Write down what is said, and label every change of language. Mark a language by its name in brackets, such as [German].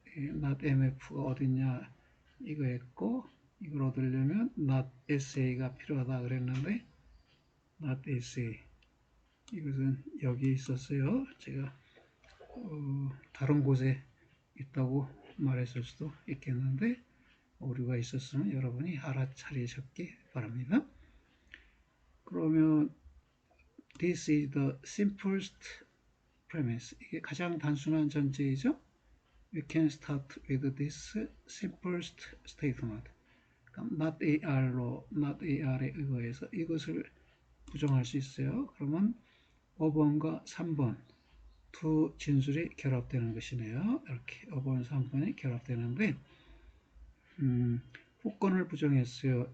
[Korean] not MF가 어딨냐 이거 했고 이걸 얻으려면 not SA가 필요하다 그랬는데 not SA 이것은 여기 있었어요. 제가 다른 곳에 있다고 말했을 수도 있겠는데 오류가 있었으면 여러분이 알아차리셨기 바랍니다. [English] 그러면 this is the simplest premise. [Korean] 이게 가장 단순한 전제이죠. [English] We can start with this simplest statement. [Korean] not AR에 의거해서 이것을 부정할 수 있어요. 그러면 5번과 3번 두 진술이 결합되는 것이네요. 이렇게 5번, 3번이 결합되는데 후권을 부정했어요.